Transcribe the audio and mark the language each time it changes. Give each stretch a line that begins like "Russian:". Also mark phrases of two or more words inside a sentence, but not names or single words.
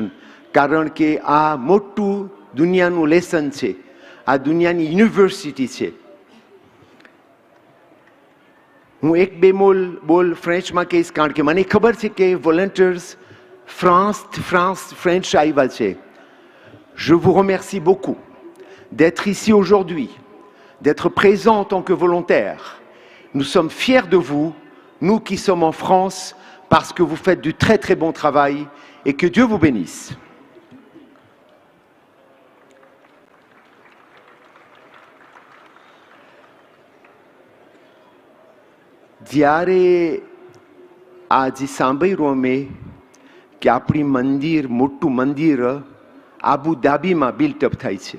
Gujarati: કારણ કે આ મોટું દુનિયાનું લેસન છે. આ દુનિયાની યુનિવર્સિટી છે. હું એક બે બોલ ફ્રેન્ચમાં કહીશ, કારણ કે મને ખબર છે કે વોલન્ટિયર્સ ફ્રેન્ચ આવ્યા છે.
French: Je vous remercie beaucoup d'être ici aujourd'hui, d'être présent en tant que volontaire. Nous sommes fiers de vous, nous qui sommes en France, parce que vous faites du très très bon travail et que Dieu vous bénisse.
Gujarati: જ્યારે આજે સાંભળ્યું અમે કે આપણી મંદિર, મોટું મંદિર આબુધાબીમાં બિલ્ટઅપ થાય છે.